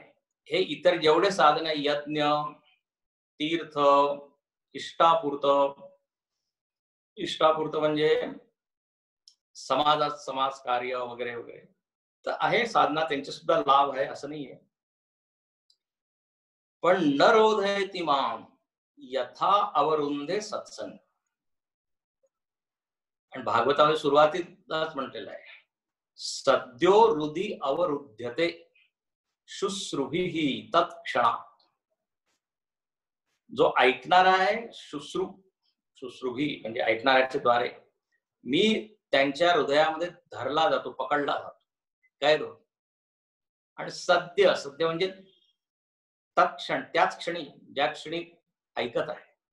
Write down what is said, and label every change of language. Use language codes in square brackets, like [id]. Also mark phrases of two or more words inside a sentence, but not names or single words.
[mr] हे इतर जेवढे साधना, यज्ञ, तीर्थ, इष्टापूर्त म्हणजे समाजात समाज कार्य वगैरे वगैरे, तर आहे साधना, त्यांचे सुद्धा लाभ आहे असं नाहीये. [sa] पण न रोधयति माम यथा अवरुंधे सत्संग. [mr] आणि भागवतामध्ये सुरुवातीलाच म्हटलेलं आहे, [sa] सद्यो हृदि अवरुध्यते शुश्रुभिः तत्क्षणात्. [mr] जो ऐकणारा आहे, शुश्रुभी म्हणजे ऐकणाऱ्याच्या द्वारे मी त्यांच्या हृदयामध्ये धरला जातो, पकडला जातो, कैद होतो. आणि सद्य म्हणजे तत्क्षण, त्याच क्षणी, ज्या क्षणी ऐकत आहे.